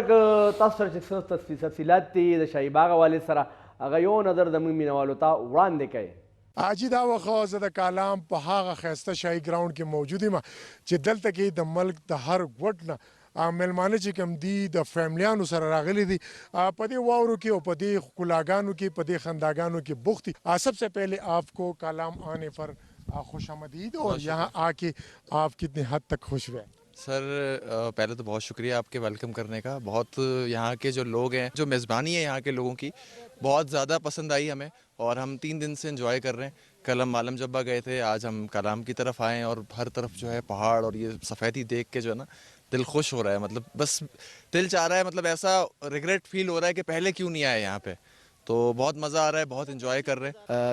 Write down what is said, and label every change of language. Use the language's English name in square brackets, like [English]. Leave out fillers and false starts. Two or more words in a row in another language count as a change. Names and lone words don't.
[Pashto] که تاسو سره چې څه تفصیلات دي د شاهي باغ حوالې سره هغه یو نظر زموږ مینوالو ته وړاندې کوي حاجي دا وخت زه د کالام په هغه ښایسته شاهي ګراونډ کې موجود یم چې دلته کې د ملک د هر ګوټ نه میلمانه چې کوم دي د فیملیانو سره راغلي دي په دې واورو کې او په دې ښکلاګانو کې په دې خنداګانو کې بوخت دي [Urdu] سب سے پہلے آپ کو کالام آنے پر خوش آمدید اور یہاں آ کے آپ کتنے حد تک خوش ہوئے سر پہلے تو بہت شکریہ آپ کے ویلکم کرنے کا بہت یہاں کے جو لوگ ہیں جو میزبانی ہے یہاں کے لوگوں کی بہت زیادہ پسند آئی ہمیں اور ہم 3 دن سے انجوائے کر رہے ہیں کل ہم عالم جبہ گئے تھے آج ہم کلام کی طرف آئے ہیں اور ہر طرف جو ہے پہاڑ اور یہ سفیدی دیکھ کے جو ہے نا دل خوش ہو رہا ہے مطلب بس دل چاہ رہا ہے مطلب ایسا [English] regret feel [Urdu] ہو رہا ہے کہ پہلے کیوں نہیں آئے یہاں پہ تو بہت مزہ آ رہا ہے بہت انجوائے کر رہے ہیں